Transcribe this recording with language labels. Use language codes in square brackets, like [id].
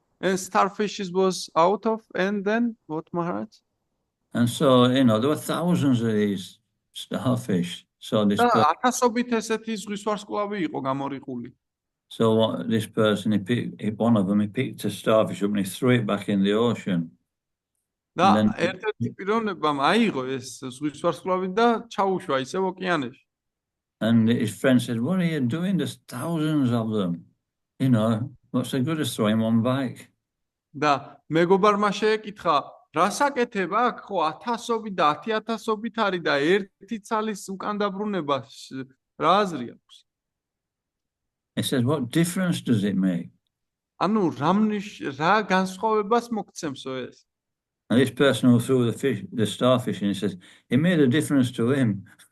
[en] And starfishes was out of, and then what, Maharaj? And so, there were thousands of these starfish. So this [ka] ათასობით ესეთი ზღვის ვარსკვლავი იყო გამორიყული. [en] So this person, one of them, he picked a starfish up and he threw it back in the ocean. [ka] და ერთ-ერთი პიროვნებამ აიღო ეს ზღვის ვარსკვლავი და ჩაუშვა ისევ ოკეანეში. [en] And his friend said, "What are you doing? There's thousands of them. What's the good of throwing one back?" [ka] და მეგობარმა შეეკითხა, რასაკეთებ აქ ხო 1000-ობით და 10000-ობით არის და ერთი ცალის უკან დაბრუნება რა აზრი აქვს? [en] It says, what difference does it make? [ka] ანუ რა განსხვავებას მოგცემსო ეს? [en] And this person who threw the starfish in, he says, it made a difference to him.